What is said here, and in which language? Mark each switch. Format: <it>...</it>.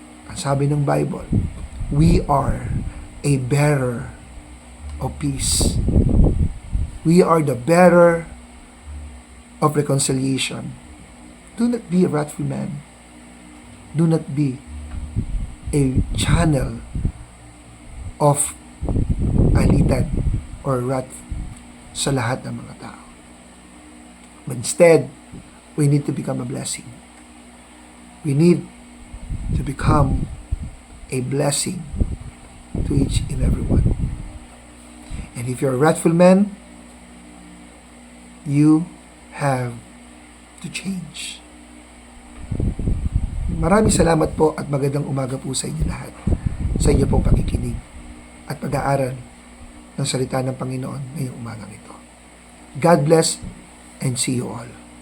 <tl>Ang sabi ng</tl> <en>Bible, we are a bearer of peace. We are the bearer of reconciliation. Do not be a wrathful man. Do not be a channel of alitan or wrath</en> <tl>sa lahat ng mga tao.</tl> <en>But instead, we need to become a blessing. We need to become a blessing to each and everyone. And if you're a wrathful man, you have to change.</en> <tl>Maraming salamat po at magandang umaga po sa inyo lahat. Sa inyo pong pakikinig at pag-aaral ng salita ng Panginoon ngayong umagang ito.</tl> <en>God bless and see you all.</en>